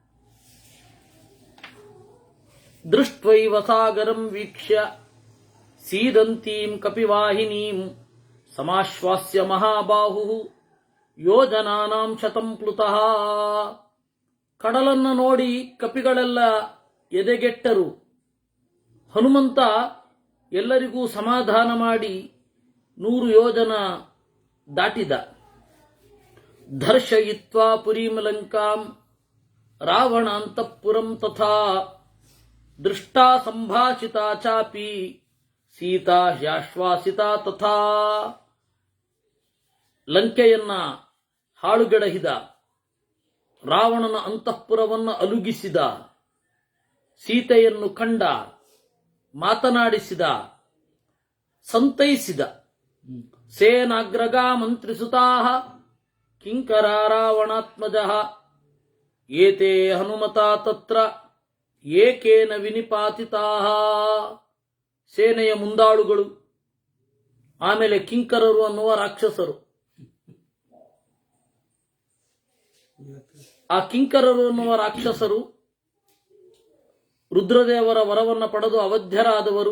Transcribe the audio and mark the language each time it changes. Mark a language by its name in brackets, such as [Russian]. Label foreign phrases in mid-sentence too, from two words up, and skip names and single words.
[Sanskrit] ದೃಷ್ಟ್ವೈವ ಸಾಗರಂ ವೀಕ್ಷ್ಯ ಸೀದಂತೀಂ ಕಪಿವಾಹಿನೀಂ ಸಮಾಶ್ವಾಸ್ಯ ಮಹಾಬಾಹು ಯೋಜನಾನಾಂ ಶತಂ ಪ್ಲುತಃ. [Kannada] ಕಡಲನ್ನು ನೋಡಿ ಕಪಿಗಳೆಲ್ಲ ಎದೆಗೆಟ್ಟರು. ಹನುಮಂತ ಎಲ್ಲರಿಗೂ ಸಮಾಧಾನ ಮಾಡಿ 100 ಯೋಜನ ದಾಟಿದ. [Sanskrit] ದರ್ಶಯಿತ್ವಾ ಪುರೀಂ ಲಂಕಾಂ ರಾವಣಾಂತಃಪುರಂ ತಥಾ ದೃಷ್ಟಾ ಸಂಭಾಷಿತಾ ಚಾಪಿ ಸೀತಾ ಹ್ಯಾಶ್ವಾಸಿತಾ ತಥಾ. [Kannada] ಲಂಕೆಯನ್ನ ಹಾಳುಗೆಡಹಿದ, ರಾವಣನ ಅಂತಃಪುರವನ್ನು ಅಲುಗಿಸಿದ, ಸೀತೆಯನ್ನು ಕಂಡ, ಮಾತನಾಡಿಸಿದ, ಸಂತೈಸಿದ. [Sanskrit] ಸೇನಾಗ್ರಗಾ ಮಂತ್ರಿಸುತಾ ಕಿಂಕರ ರಾವಣಾತ್ಮಜ ಏತೇ ಹನುಮತಾ ತತ್ರ ಏಕೇನ ವಿನಿಪಾತಿತಾ. [Kannada] ಸೇನೆಯ ಮುಂದಾಳುಗಳು, ಆಮೇಲೆ ಕಿಂಕರರು ಅನ್ನುವ ರಾಕ್ಷಸರು. ಆ ಕಿಂಕರರು ಅನ್ನುವ ರಾಕ್ಷಸರು ರುದ್ರದೇವರ ವರವನ್ನು ಪಡೆದು ಅವಧ್ಯರಾದವರು.